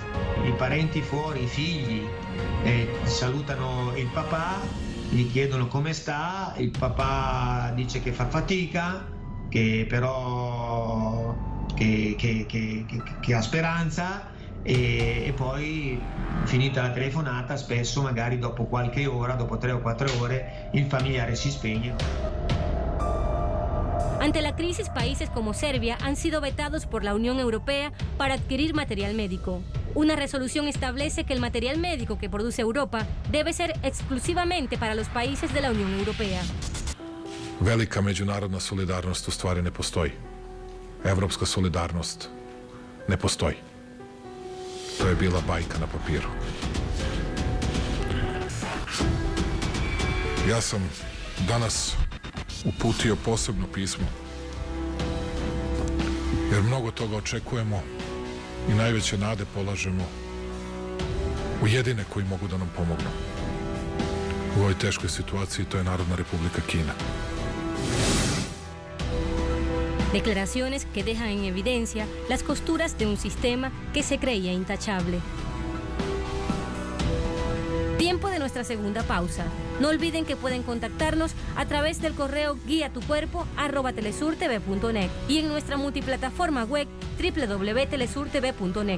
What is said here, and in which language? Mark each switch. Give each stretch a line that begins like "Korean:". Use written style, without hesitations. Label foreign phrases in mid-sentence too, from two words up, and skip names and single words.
Italian: I parenti fuori, i figli, salutano il papà, gli chiedono come sta, il papà dice che fa fatica, che però che ha speranza. E poi finita la telefonata spesso magari dopo qualche ora, dopo 3 o 4 ore il familiare si spegne.
Spanish: Ante la crisis, países como Serbia han sido vetados por la Unión Europea para adquirir material médico. Una resolución establece que el material médico que produce Europa debe ser exclusivamente para los países de la Unión Europea.
Serbian: Velika međunarodna solidarnost u stvari ne postoji. Evropska solidarnost ne postoji. To je bila bajka na papiru. Ja sam danas uputio posebno pismo, jer mnogo toga očekujemo i najveće nade polažemo u jedine koji mogu da nam pomognu u ovoj teškoj situaciji, to je Narodna Republika Kina.
Spanish: Declaraciones que dejan en evidencia las costuras de un sistema que se creía intachable. Tiempo de nuestra segunda pausa. No olviden que pueden contactarnos a través del correo guiatucuerpo@telesurtv.net y en nuestra multiplataforma web www.telesurtv.net.